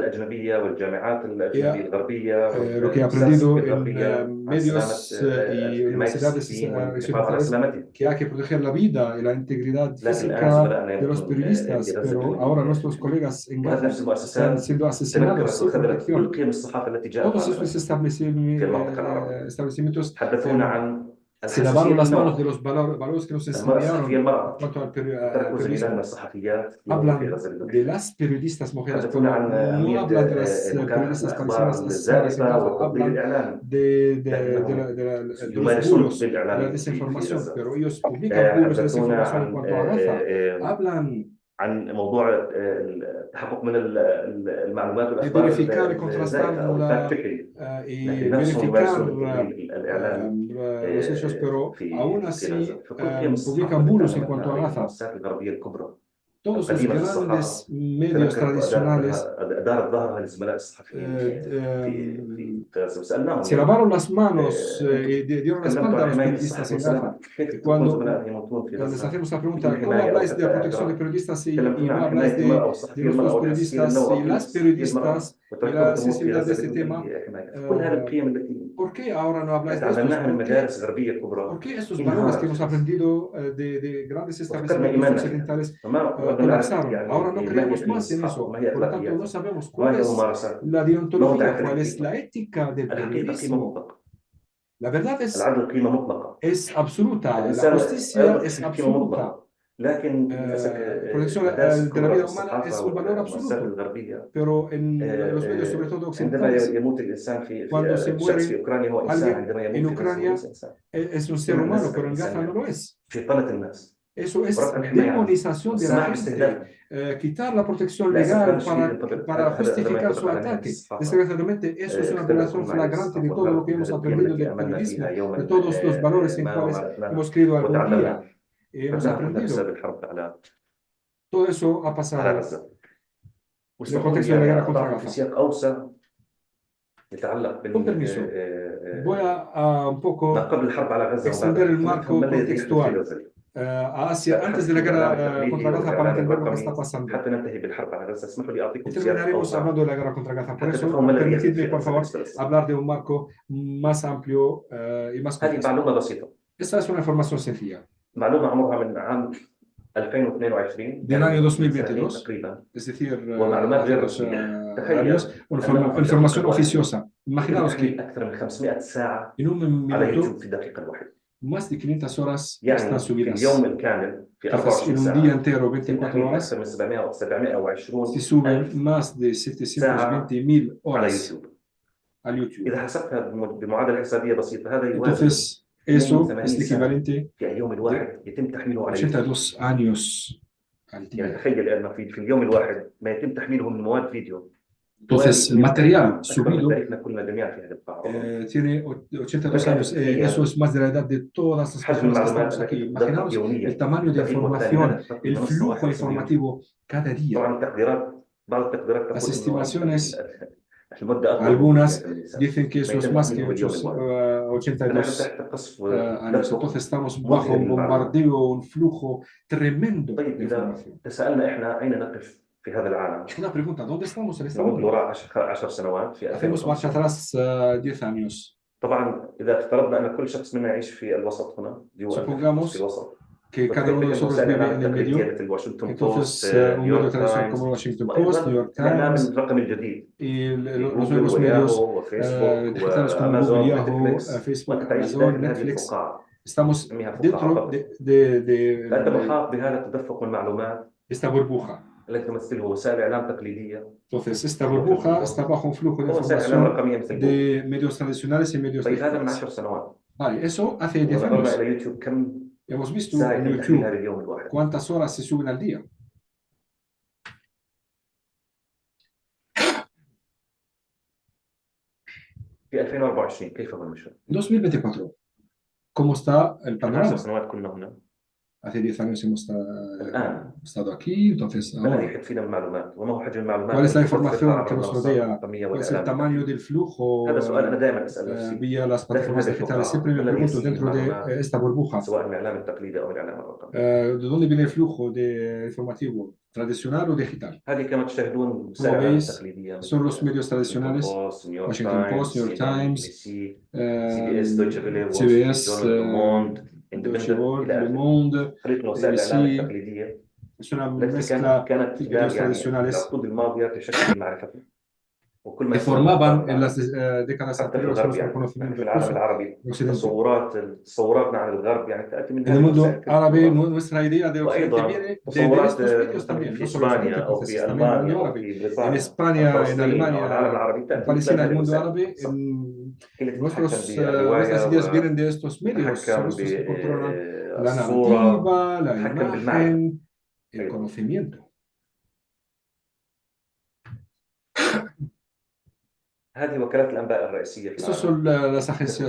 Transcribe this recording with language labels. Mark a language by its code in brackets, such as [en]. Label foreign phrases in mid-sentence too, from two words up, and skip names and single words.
[es] Lo que he aprendido en medios y universidades occidentales, que hay que proteger la vida y la integridad física de los periodistas, pero ahora nuestros colegas en Gaza están siendo asesinados sin protección. Todos estos establecimientos se lavaron las manos de [ar] النوع. [es] los valores que nos [ar] المرأة الصحفية [es] enseñaron en [ar] المرأة [es] cuanto al [ar] تركوا زميلاتنا [es] periodismo. [ar] الصحفيات يوم في [es] Hablan [ar] غزة [es] de [ar] اللبنانية. [es] las periodistas mujeres, [ar] يتحدثون [es] pero [ar] عن [es] no [ar] أهمية [es] hablan de las [ar] مكافحة [es] periodistas palestinas [ar] الأخبار [es] asesinadas en [ar] الزائفة [es] Gaza, [ar] والتطبيل [es] hablan [ar] الإعلامي، [es] de los [ar] يمارسون [es] bulos, [ar] التطبيل [es] de la [ar] الإعلامي في [es] desinformación, [ar] غزة. [es] pero ellos publican bulos de [ar] حدثونا [es] desinformación en [ar] عن [es] cuanto a Gaza. Hablan [ar] عن موضوع التحقق من المعلومات [es] de [ar] والأخبار [es] verificar y contrastar [ar] الزائفة أو [en] the fact checking, [es] y [ar] لكن نفسهم [es] verificar [ar] يمارسون التطبيل الإعلامي [es] los hechos, pero aún [ar] في غزة. [es] así [ar] فكل قيم الصحافة [es] publican [ar] اللي [es] bulos en [ar] تعلمتنا [es] cuanto a [ar] عليها [es] Gaza. [ar] المؤسسات الغربية الكبرى [es] Todos los [ar] قديمة الصحافة [es] grandes medios tradicionales [ar] أدارت ظهرها للزملاء الصحفيين في غزة وسألناهم [es] se lavaron las manos y dieron la [ar] تكلمتوا [es] espalda a [ar] عن [es] los [ar] حماية [es] periodistas [ar] الصحفي [es] en Gaza. [ar] والسلام، كيف تكون [es] Cuando [ar] زملائنا يموتون في [es] les [ar] غزة [es] hacemos la [ar] بدون [es] pregunta, ¿cómo [ar] حماية أو [es] habláis de la [ar] حتى [es] protección de [ar] اعتراف؟ [es] periodistas y [ar] تكلمتونا [es] no [ar] عن [es] habláis [ar] حماية المرأة [es] de [ar] وصحفية [es] los [ar] المرأة [es] dos [ar] وتحسين [es] periodistas [ar] النوع [es] y las [ar] وصحفية المرأة [es] periodistas y [ar] وتركتم [es] la [ar] تموت في [es] sensibilidad de [ar] غزة [es] este [ar] بدون [es] tema? [ar] أي حماية؟ كل هذه القيم التي [es] ¿Por qué ahora no habláis de estos? [ar] تعلمناها من مدارس غربية كبرى [es] ¿Por qué estos valores que [ar] انهارت [es] hemos [ar] في غزة؟ [es] aprendido de grandes [ar] وفقدنا [es] establecimientos [ar] إيماننا فيها، [es] occidentales [ar] فما بدنا نعرف [es] colapsaron? [ar] يعني [es] Ahora no [ar] ما هي [es] creemos [ar] قيم [es] más en [ar] الصحافة [es] eso. [ar] وما هي [es] Por lo tanto, no [ar] أخلاقياتها [es] sabemos [ar] وما [es] cuál [ar] هي [es] es [ar] ممارساتها. [es] la [ar] ما هو [es] deontología, [ar] تعريف [es] cuál es [ar] الحقيقة؟ [es] la ética del [ar] الحقيقة قيمة [es] periodismo. [ar] مطلقة، [es] La verdad [ar] العدل قيمة مطلقة، [es] es absoluta, la [ar] الإنسان [es] justicia [ar] أيضا [es] es [ar] قيمة [es] absoluta. [ar] مطلقة، لكن للأسف [es] Protección [ar] المدارس [es] de la [ar] الكبرى [es] vida [ar] في [es] humana es [ar] الصحافة [es] un valor [ar] والمؤسسات [es] absoluto, [ar] الغربية [es] pero en los medios, sobre todo [ar] عندما [es] occidentales, [ar] يموت الإنسان [es] cuando se [ar] الشخص في [es] muere [ar] أوكرانيا هو إنسان، [es] alguien [ar] عندما [es] en [ar] يموت في غزة هو [es] Ucrania [ar] ليس إنسان. [es] es un ser [ar] قيمة [es] humano, [ar] الناس [es] pero en Gaza no [ar] الإنسانية [es] lo es. [ar] في قناة الناس [es] Eso es [ar] ورفع الحماية عنه [es] demonización de la [ar] والسماح [es] gente, [ar] باستهدافه. [es] quitar la protección [ar] للأسف هذا [es] legal [ar] الشيء [es] para [ar] هذا ما [es] justificar [ar] ينطبق [es] su [ar] على مهنة [es] ataque. [ar] الصحافة. [es] Desgraciadamente, eso es una [ar] اختلف [es] violación [ar] معي [es] flagrante [ar] الصحافة [es] de todo lo [ar] والغرب [es] que [ar] في [es] hemos [ar] هذه القيم [es] aprendido [ar] التي [es] del [ar] آمنا فيها [es] periodismo, [ar] يوما [es] de todos los valores en [ar] ما [es] cuales [ar] وما [es] hemos creído algún [ar] وتعلمنا. [es] día y hemos [ar] فقدناها كلها بسبب [es] aprendido. [ar] الحرب على [es] Todo eso ha pasado [ar] غزة. [es] en el [ar] واسمحوا [es] contexto [ar] لي [es] de la [ar] يعني [es] guerra contra [ar] أضعكم في [es] Gaza. [ar] سياق أوسع يتعلق [es] Con permiso, voy a un [ar] ما [es] poco [ar] قبل الحرب على غزة [es] extender el [ar] وبعدها، نفهم ما [es] marco [ar] الذي يحدث في [es] contextual [ar] غزة. [es] a Asia antes [ar] أتحدث [es] de la [ar] بالإعلام [es] guerra [ar] التقليدي [es] contra Gaza para [ar] والإعلام [es] entender lo que está [ar] الرقمي [es] pasando. [ar] حتى ننتهي بالحرب على غزة. اسمحوا لي [es] Y [ar] أعطيكم سياق [es] terminaremos [ar] أوسع [es] hablando de la guerra contra Gaza. Por [ar] حتى [es] eso, [ar] تفهموا ما الذي يحدث [es] permitidme, [ar] في [es] por [ar] غزة [es] favor, [ar] بالنسبة للسلام. [es] hablar de un marco más amplio y más [ar] هذه [es] contexto. [ar] معلومة بسيطة، [es] Esta es una información sencilla. [ar] معلومة عمرها من عام 2022 [es] Del año [ar] يعني من سنتين [es] 2022, [ar] تقريبا، [es] es decir, [ar] ومعلومات [es] hace [ar] غير [es] 2 [ar] رسمية. تخيل [es] años, [ar] أنه في [es] información [ar] الدقيقة الواحدة [es] oficiosa. [ar] يتم [es] Imaginaos [ar] تحميل [es] que [ar] أكثر من 500 ساعة [es] en un [ar] على [es] minuto, [ar] يوتيوب في الدقيقة الواحدة. [es] más de 500 horas están [ar] يعني في [es] subidas. [ar] اليوم الكامل في [es] Entonces, [ar] 24 [es] en un día [ar] ساعة [es] entero, [ar] يتم [es] 24 [ar] تحميل [es] horas, [ar] أكثر من 720 [es] se suben [ar] ألف [es] más de [ar] ساعة [es] 720.000 [ar] على [es] horas [ar] يوتيوب. [es] al YouTube. [ar] إذا حسبتها بمعادلة حسابية بسيطة هذا يوازي [es] Entonces, eso [ar] 82 [es] es [ar] سنة [es] equivalente [ar] في اليوم الواحد يتم تحميله على يوتيوب. [es] 82 años al [ar] يعني [es] día. [ar] تخيل أن في اليوم الواحد ما يتم تحميله من مواد فيديو [es] Entonces, el material [ar] أكبر من [es] subido [ar] تاريخنا كلنا جميعا في هذه القاعة. [es] tiene 82 años. Eso es más de la edad de todas las [ar] حجم [es] personas que [ar] المعلومات [es] estamos [ar] التي [es] aquí. [ar] تدفق [es] Imaginaos el [ar] يوميا [es] tamaño de [ar] تقييم [es] información, [ar] والثاني [es] el flujo informativo cada día. [ar] طبعا التقديرات بعض التقديرات [es] Las [ar] تقول إنه [es] estimaciones, [ar] المدة أطول [es] algunas [ar] من الإنسان. [es] dicen que eso [ar] ما [es] es [ar] يتم [es] más que [ar] تحميله باليوم الواحد. [es] 82 [ar] تحت قصف [es] años. [ar] تدفق [es] Entonces estamos [ar] مذهل [es] bajo un [ar] للمعلومات. [es] bombardeo, un flujo tremendo [ar] طيب [es] de [ar] إذا [es] información. [ar] تسألنا إحنا أين نقف في هذا العالم؟ [es] Una pregunta, ¿dónde estamos en este [ar] نعود [es] mundo? [ar] لوراء 10 سنوات في [es] Hacemos marcha [ar] 2050. [es] atrás 10 años. [ar] طبعا إذا افترضنا أن كل شخص منا يعيش في الوسط هنا [es] Supongamos [ar] في الوسط [es] que cada uno de nosotros vive en el medio. [ar] الواشنطن [es] Entonces, [ar] بوست [es] un medio [ar] نيويورك [es] tradicional como [ar] تايمز [es] Washington Post, New York [ar] الإعلام [es] Times, [ar] الرقمي الجديد [es] y los [ar] جوجل [es] nuevos medios [ar] وياهو وفيسبوك [es] digitales como [ar] وامازون [es] Google, Yahoo, [ar] ونتفليكس [es] Facebook, [ar] وانت تعيش [es] Amazon, [ar] داخل هذه [es] Netflix. [ar] الفقاعه [es] Estamos [ar] نسميها فقاعه [es] dentro [ar] فقط. فانت [es] de [ar] محاط بهذا التدفق المعلومات [es] esta burbuja. [ar] التي تمثله وسائل اعلام تقليديه [es] Entonces, esta burbuja está bajo un flujo de [ar] وسائل اعلام [es] información [ar] رقميه مثل جوجل. [es] de medios tradicionales y medios [ar] طيب هذا من [es] digitales. [ar] 10 سنوات. [es] Vale, eso hace 10 [ar] ونظرنا [es] años. [ar] الى يوتيوب كم [es] Hemos visto [ar] ساعه [es] en [ar] يتم تحميل هذا [es] YouTube [ar] اليوم الواحد. [es] cuántas horas se suben al día. [ar] في 2024 كيف هو المشهد؟ [es] 2024. ¿Cómo está el [ar] من 10 [es] panorama? [ar] سنوات كنا هنا. [es] Hace 10 años hemos [ar] الآن [es] estado aquí, entonces [ar] ما الذي [es] ahora, [ar] يحيط فينا من معلومات؟ وما هو حجم المعلومات [es] ¿cuál es la [ar] التي تدفقها [es] información [ar] عبر [es] que nos [ar] المنصات [es] rodea? [ar] الرقميه [es] ¿Cuál es el [ar] والاعلام [es] tamaño [ar] التقليدي؟ [es] del flujo [ar] هذا سؤال انا دائما اسال نفسي [es] vía las plataformas [ar] هذه [es] digitales? [ar] الفقاعة. [es] Siempre me [ar] ما الذي [es] pregunto [ar] يسير [es] dentro de [ar] المعلومات [es] esta burbuja, [ar] سواء الاعلام التقليدي او الاعلام الرقمي. [es] ¿de dónde viene el flujo de informativo? ¿Tradicional o digital? [ar] هذه كما تشاهدون وسائل الاعلام التقليديه [es] Son los medios tradicionales, Washington Post, New York Times, CBS, Deutsche Welle, Wall CBS, Street Journal, Le Monde, Deutsche Welle, [ar] إلى [es] Le [ar] آخره. [es] Monde, [ar] خليط من وسائل الاعلام [es] ABC. [ar] التقليديه [es] Es una [ar] التي [es] mezcla [ar] كانت [es] de [ar] خلال [es] medios [ar] يعني [es] tradicionales [ar] العقود الماضيه تشكل معرفتنا. وكل ما [es] que [ar] يصير [es] formaban [ar] الأخبار [es] en las [ar] العالم [es] décadas [ar] حتى في [es] anteriores [ar] الغرب، [es] nuestro [ar] يعني نحن [es] conocimiento [ar] في العالم [es] incluso [ar] العربي [es] en Occidente. [ar] تصوراتنا عن الغرب يعني تأتي من [es] En el [ar] هذه [es] mundo [ar] الوسائل [es] árabe, [ar] كلها. [es] nuestra idea de Occidente [ar] وأيضا [es] viene de [ar] تصورات [es] estos medios [ar] مثلا [es] también, [ar] في [es] no solo [ar] إسبانيا [es] Occidente, [ar] أو في [es] entonces también el [ar] ألمانيا [es] mundo [ar] أو [es] árabe. [ar] في [es] En [ar] بريطانيا أو [es] España, en [ar] فلسطين أو العالم [es] Alemania, [ar] العربي [es] en [ar] تأتي مثل [es] Palestina, [ar] هذه [es] el mundo [ar] الوسائل [es] árabe, [ar] هي اللي تتحكم [es] nuestras [ar] بالرواية [es] ideas vienen de estos medios, son [ar] وتتحكم [es] estos que controlan la [ar] بالصورة، [es] narrativa, la [ar] تتحكم بالمعنى [es] imagen, el [ar] أيضا. [es] conocimiento. [ar] هذه وكالات الأنباء الرئيسية في [es] Estas [ar] العالم. [es] son las agencias